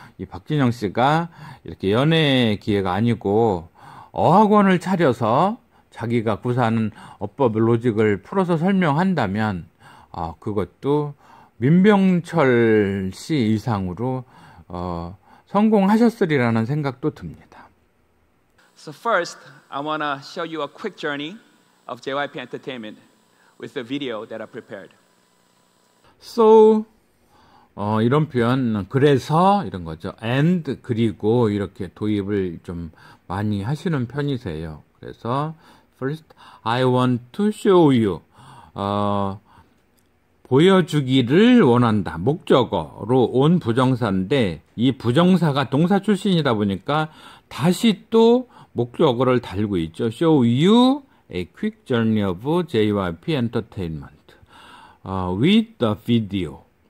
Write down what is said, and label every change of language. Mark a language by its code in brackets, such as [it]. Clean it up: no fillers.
[ko] 이 박진영 씨가 이렇게 연애 기회가 아니고 어학원을 차려서 자기가 구사하는 어법 로직을 풀어서 설명한다면 그것도 민병철 씨 이상으로 성공하셨으리라는 생각도 듭니다. [en] So first, I want to show you a quick journey of JYP Entertainment with the video that I prepared. [ko] So 이런 표현 그래서 이런 거죠. And 그리고 이렇게 도입을 좀 많이 하시는 편이세요. 그래서 [en] first I want to show you [ko] 보여주기를 원한다. 목적어로 온 부정사인데 이 부정사가 동사 출신이다 보니까 다시 또 목적어를 달고 있죠. [en] Show you a quick journey of JYP Entertainment with the video.